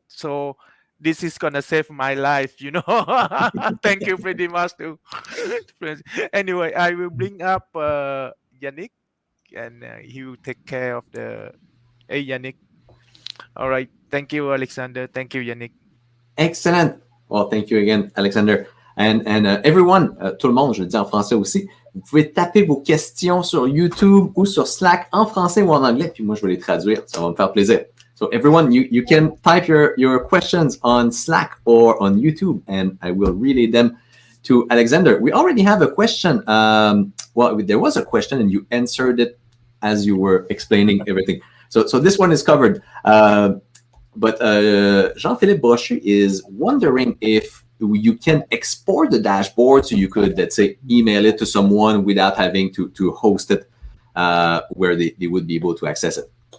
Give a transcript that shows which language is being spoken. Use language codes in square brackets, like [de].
[en] So this is gonna save my life. Thank you pretty much too. Anyway, I will bring up Yannick, and he will take care of the. Hey, Yannick. All right. Thank you, Alexander. Thank you, Yannick. Excellent. Well, thank you again, Alexander. And everyone, [fr] tout le monde, je le dis en français aussi, vous pouvez taper vos questions sur YouTube ou sur Slack en français ou en anglais, puis moi, je vais les traduire. Ça va me faire plaisir. [en] So everyone, you can type your questions on Slack or on YouTube, and I will relay them to Alexander. We already have a question. Well, there was a question, and you answered it as you were explaining everything. So this one is covered. But Jean-Philippe Brochu is wondering if you can export the dashboard so you could, let's say, email it to someone without having to host it where they would be able to access it.